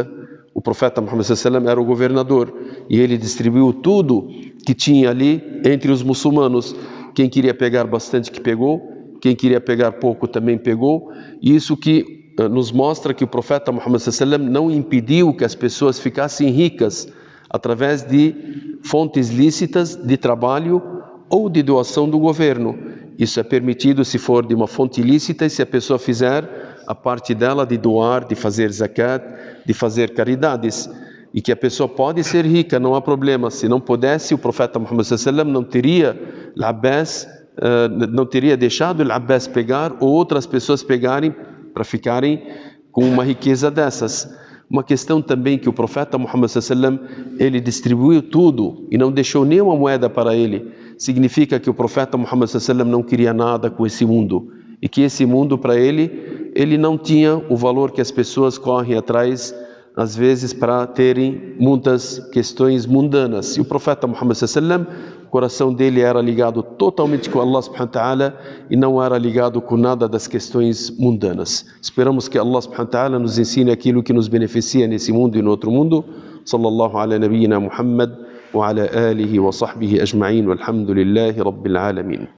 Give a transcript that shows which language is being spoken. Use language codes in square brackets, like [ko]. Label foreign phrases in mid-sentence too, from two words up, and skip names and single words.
[pt] O profeta Muhammad [ar] صلى الله عليه وسلم [pt] era o governador e ele distribuiu tudo que tinha ali entre os muçulmanos. Quem queria pegar bastante que pegou, quem queria pegar pouco também pegou. E isso que nos mostra que o profeta Muhammad [ar] صلى الله عليه وسلم [pt] não impediu que as pessoas ficassem ricas através de fontes lícitas de trabalho ou de doação do governo. Isso é permitido se for de uma fonte ilícita e se a pessoa fizer a parte dela de doar, de fazer zakat, de fazer caridades. E que a pessoa pode ser rica, não há problema. Se não pudesse, o profeta Muhammad [ar] صلى الله عليه وسلم [pt] não teria Al-Abbas, não teria deixado Al-Abbas pegar ou outras pessoas pegarem para ficarem com uma riqueza dessas. Uma questão também que o profeta Muhammad [ar] صلى الله عليه وسلم, [pt] ele distribuiu tudo e não deixou nenhuma moeda para ele. Significa que o profeta Muhammad [ar] صلى الله عليه وسلم [pt] não queria nada com esse mundo e que esse mundo para ele não tinha o valor que as pessoas correm atrás às vezes para terem muitas questões mundanas. E o profeta Muhammad [ar] صلى الله عليه وسلم, [pt] o coração dele era ligado totalmente com Allah [ar] سبحانه وتعالى [pt] e não era ligado com nada das questões mundanas. Esperamos que Allah [ar] سبحانه وتعالى [pt] nos ensine aquilo que nos beneficia nesse mundo e no outro mundo. [ar] صلى الله على نبينا محمد وعلى آله وصحبه أجمعين والحمد لله رب العالمين.